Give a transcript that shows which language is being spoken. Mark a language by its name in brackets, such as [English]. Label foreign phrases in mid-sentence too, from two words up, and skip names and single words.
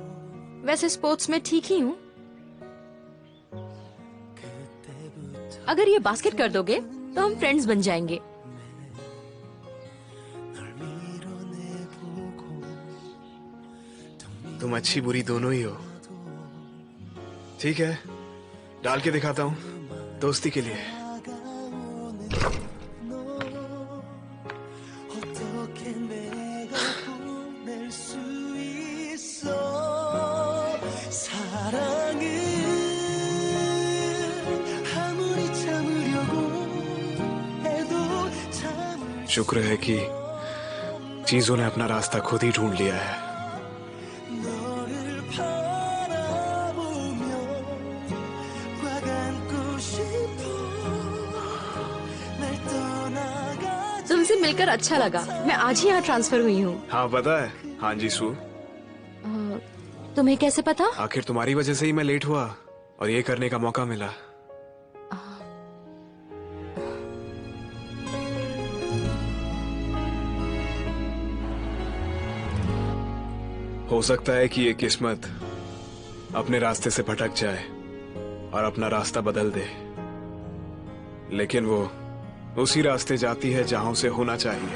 [Hindi] वैसे स्पोर्ट्स में ठीक ही हूँ। अगर ये बास्केट कर दोगे तो हम फ्रेंड्स बन जाएंगे। तुम अच्छी बुरी दोनों ही हो। ठीक है, डाल के दिखाता हूँ, दोस्ती के लिए। [Korean] 어떻게 내가 보낼 수 있어 사랑은 아무리 참으려고 해도 참을 [Hindi] शुक्र है कि चीजों ने अपना रास्ता खुद ही ढूंढ लिया है। [Korean] 너를 바라보며 꽉 안고 싶어 날 떠나가 [Hindi] तुमसे मिलकर अच्छा लगा। मैं आज ही यहाँ ट्रांसफर हुई हूँ। हाँ पता है। हाँ जी सू, तुम्हें कैसे पता? आखिर तुम्हारी वजह से ही मैं लेट हुआ और ये करने का मौका मिला। हो सकता है कि ये किस्मत अपने रास्ते से भटक जाए और अपना रास्ता बदल दे, लेकिन वो उसी रास्ते जाती है जहां उसे होना चाहिए।